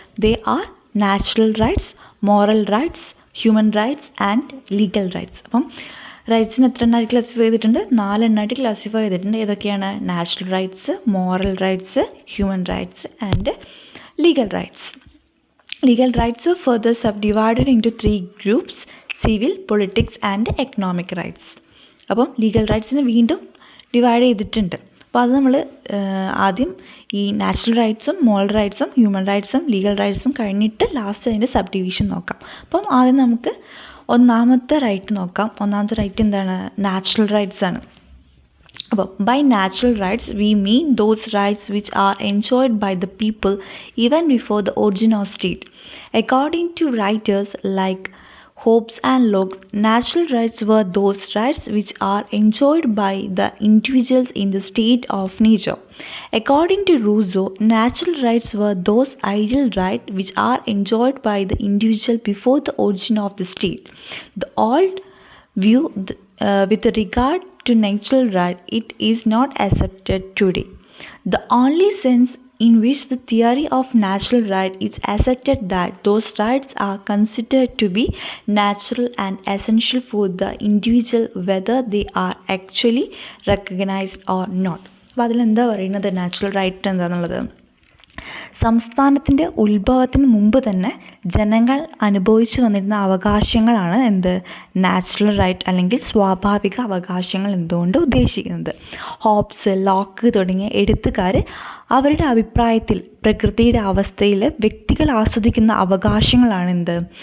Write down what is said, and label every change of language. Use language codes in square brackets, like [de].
[en] They are natural rights, moral rights, human rights and legal rights. [ml] അപ്പം റൈറ്റ്സിന് എത്ര എണ്ണമായിട്ട് classify ചെയ്തിട്ടുണ്ട്? 4 എണ്ണമായിട്ട് classify ചെയ്തിട്ടുണ്ട്. ഏതൊക്കെയാണ്? Natural rights, moral rights, human rights and legal rights. [en] Legal rights are further subdivided into 3 groups: civil, politics and economic rights. [ml] അപ്പം legal റൈറ്റ്സിനെ വീണ്ടും divide ചെയ്തിട്ടുണ്ട്. അപ്പോൾ അത് നമ്മൾ ആദ്യം ഈ നാച്ചുറൽ റൈറ്റ്സും മോറൽ റൈറ്റ്സും ഹ്യൂമൻ റൈറ്റ്സും ലീഗൽ റൈറ്റ്സും കഴിഞ്ഞിട്ട് ലാസ്റ്റ് അതിൻ്റെ സബ് ഡിവിഷൻ നോക്കാം. അപ്പം ആദ്യം നമുക്ക് ഒന്നാമത്തെ റൈറ്റ് നോക്കാം. ഒന്നാമത്തെ റൈറ്റ് എന്താണ്? നാച്ചുറൽ റൈറ്റ്സ് ആണ്. [en] അപ്പോൾ by natural rights we mean those rights which are enjoyed by the people even before the origin of state. According to writers like Hobbes and Locke, natural rights were those rights which are enjoyed by the individuals in the state of nature. According to Rousseau, natural rights were those ideal rights which are enjoyed by the individual before the origin of the state. The old view with regard to natural right, it is not accepted today. The only sense in which the theory of natural right is accepted that those rights are considered to be natural and essential for the individual whether they are actually recognized or not. [ml] അപ്പോൾ അതിലെന്താ പറയുന്നത്? Natural right എന്താണെന്നുള്ളത്, സംസ്ഥാനത്തിൻ്റെ ഉത്ഭവത്തിന് മുമ്പ് തന്നെ ജനങ്ങൾ അനുഭവിച്ചു വന്നിരുന്ന അവകാശങ്ങളാണ് എന്ത്? നാച്ചുറൽ റൈറ്റ് അല്ലെങ്കിൽ സ്വാഭാവിക അവകാശങ്ങൾ എന്തുകൊണ്ട് ഉദ്ദേശിക്കുന്നത്. ഹോബ്സ്, ലോക്ക് തുടങ്ങിയ എഴുത്തുകാർ അവരുടെ അഭിപ്രായത്തിൽ പ്രകൃതിയുടെ അവസ്ഥയിൽ വ്യക്തികൾ ആസ്വദിക്കുന്ന അവകാശങ്ങളാണ് എന്ത്?